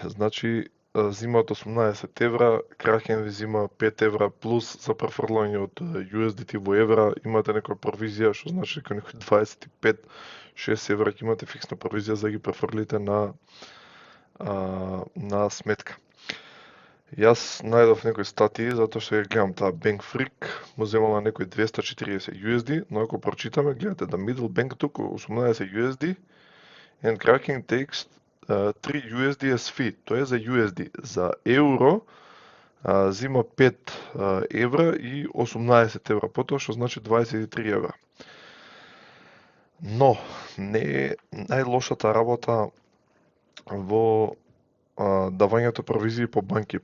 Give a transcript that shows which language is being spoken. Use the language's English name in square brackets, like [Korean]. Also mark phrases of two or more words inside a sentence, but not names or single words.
[Macedonian] Значи, зимаат 18 евра, Кракен ви зима 5 евра плюс за префрлање од USDT во евра, имате некоја провизија, што значи дека некој 25-6 евра ќе имате фиксна провизија за да ги префрлите на сметка. Јас најдов некои статии, затоа што ја гледам таа Bank Freak, му земала некои 240 USD, но ако прочитаме, гледате, [English] the middle bank took 18 USD and Kraken takes 3 USD as fee. [Macedonian] Тоа е за USD. За евро зима 5 евра и 18 евра потоа, што значи 23 евра. Но, не е најлошата работа во давањето провизии по банки.